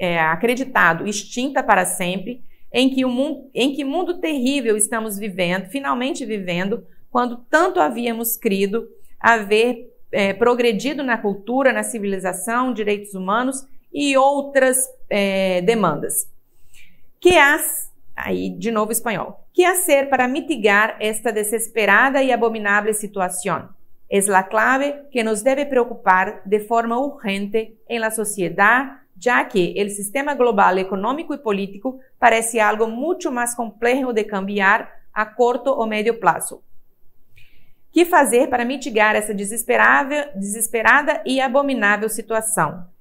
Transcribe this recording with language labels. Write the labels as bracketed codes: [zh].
[pt] acreditado extinta para sempre, em que mundo terrível estamos finalmente vivendo, quando tanto havíamos crido haver progredido na cultura, na civilização, direitos humanos e outras demandas. Aí, de novo espanhol. [es] ¿Qué hacer para mitigar esta desesperada y abominable situación? Es la clave que nos debe preocupar de forma urgente en la sociedad, ya que el sistema global económico y político parece algo mucho más complejo de cambiar a corto o medio plazo. [pt] Que fazer para mitigar essa desesperada e abominável situação?